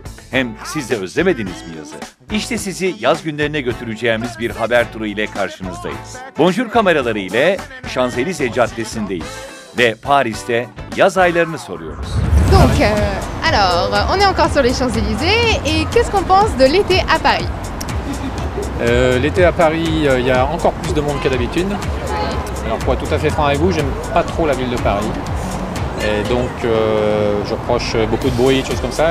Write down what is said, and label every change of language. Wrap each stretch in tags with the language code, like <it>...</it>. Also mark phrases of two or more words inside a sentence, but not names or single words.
<tr>Hem siz de özlemediniz mi yazı? İşte sizi yaz günlerine götüreceğimiz bir haber turu ile karşınızdayız. Bonjour kameraları ile Şanzelize Caddesi'ndeyiz ve Paris'te yaz aylarını soruyoruz.</tr> <fr>Donc, alors, on est encore sur les Champs-Élysées et qu'est-ce qu'on pense de l'été à Paris? L'été à Paris, il y a encore plus de monde qu'à d'habitude. Alors pour être tout à fait franc avec vous, j'aime pas trop la ville de Paris. Et donc je reproche beaucoup de bruit, choses comme ça.</fr>